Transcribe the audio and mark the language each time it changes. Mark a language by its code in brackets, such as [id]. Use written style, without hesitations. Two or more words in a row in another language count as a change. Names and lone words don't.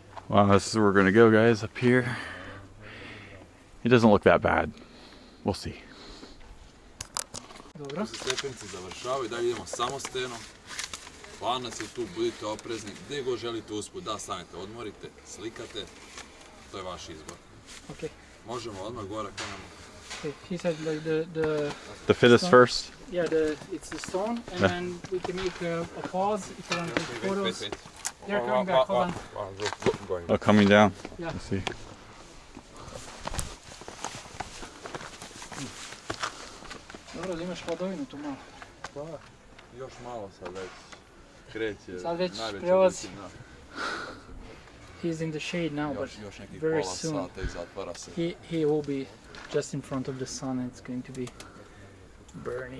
[en] Wow, this is where we're gonna go, guys, up here. It doesn't look that bad. We'll see. [bs] Dobro. Se stepenice završavaju, dalje idemo samostalno. Planac je tu, budite oprezni, gdje god želite usput, da stanete, odmorite, slikate, to je vaš izbor. [en] Okay. [bs] Možemo odmah gore ako nam... [en] Okay. He said like The fittest stone, first? Yeah, it's the stone, and then we can make a pause if you want to take photos. They're coming back, hold on. Oh, coming down. Yeah. Let's see. [bs] Dobro, da imaš hladovinu tu malo. Pa, još malo sad već kreće. Sad već najveća prelazi. većina. [en] He's in the shade now, but [bs] Još nekih [en] very [bs] pola [en] soon [bs] sata i zatvara se. [en] he will be just in front of the sun, and it's going to be burning.